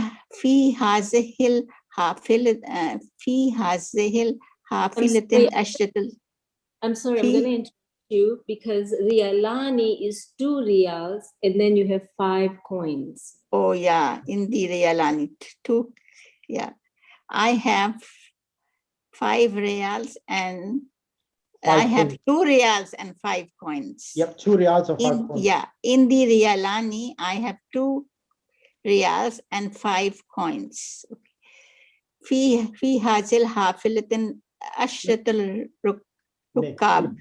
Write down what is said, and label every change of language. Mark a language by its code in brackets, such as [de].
[ar] في هذه الحافلة في هذه الحافلة عشرة. [en] I'm sorry, I'm going to interrupt you because riyalani is 2 riyals and then you have 5 coins. Oh yeah, in the riyalani 2. Yeah, I have 5 reals and I have 2 reals and 5 coins. Yep, 2 reals and 5 coins. Yeah, in the riyalani, I have 2 reals and 5 coins. [ar] في هذه الحافلة عشرة الركاب.